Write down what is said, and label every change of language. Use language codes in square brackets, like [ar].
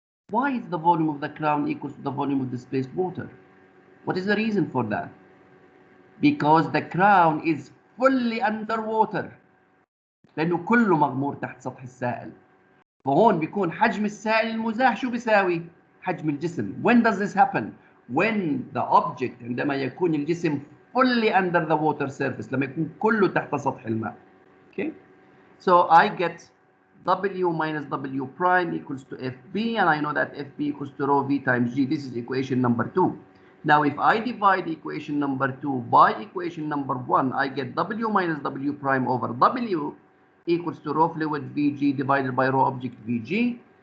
[en] Why is the volume of the crown equals to the volume of displaced water? What is the reason for that? Because the crown is fully underwater. [ar] لأنه كله مغمور تحت سطح السائل. فهون بيكون حجم السائل المزاح شو بيساوي؟ حجم الجسم. [en] When does this happen? When the object, [ar] عندما يكون الجسم [en] fully under the water surface, [ar] لما يكون كله تحت سطح الماء. [en] Okay? So I get W minus W prime equals to FB, and I know that FB equals to rho V times G. This is equation number 2. Now, if I divide equation number 2 by equation number 1, I get W minus W prime over W equals to rho fluid Vg divided by rho object Vg.